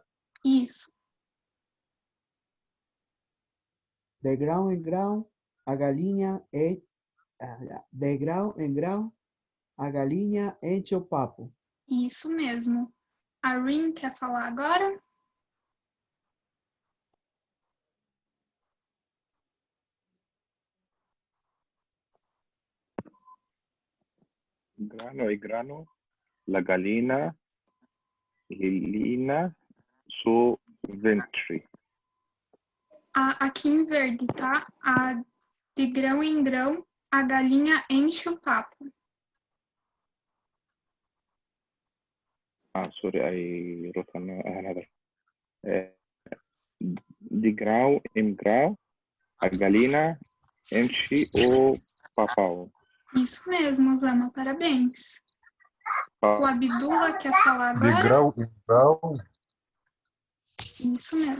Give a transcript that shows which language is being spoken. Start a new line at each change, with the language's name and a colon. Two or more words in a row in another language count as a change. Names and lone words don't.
Portuguese: Isso. De grão em grão, a galinha de grão em grão, a galinha enche o papo. Isso mesmo. A Rin quer falar agora?
Spanish: Grano y grano, la gallina lina su ventre.
Portuguese: Aqui em verde, tá? De grão em grão, a galinha enche o papo.
English: Sorry, I wrote another.
Portuguese: De grão em grão, a galinha enche o papau. Isso mesmo, Osama, parabéns. O Abdullah quer falar De agora? grau em grau, Isso mesmo.